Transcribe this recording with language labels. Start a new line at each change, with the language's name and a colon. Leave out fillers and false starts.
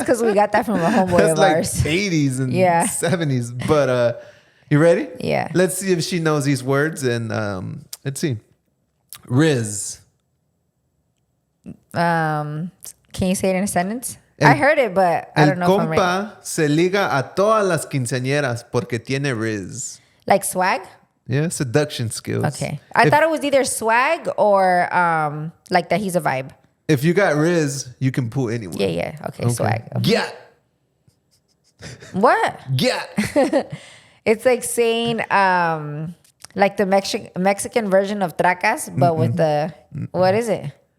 English: Because we got that from a homeboy of ours. That's like 80s and 70s. But you ready? Yeah. Let's see if she knows these words. And let's see. Riz. Can you say it in a sentence? I heard it, but I don't know if I'm right.
Spanish: El compa se liga a todas las quinceañeras porque tiene Riz.
English: Like swag? Yeah, seduction skills. Okay. I thought it was either swag or like that he's a vibe. If you got Riz, you can pull anyone. Yeah. Okay, swag. Okay. Yeah. What? Yeah. It's like saying like the Mexican version of tracas, but with the, what is it?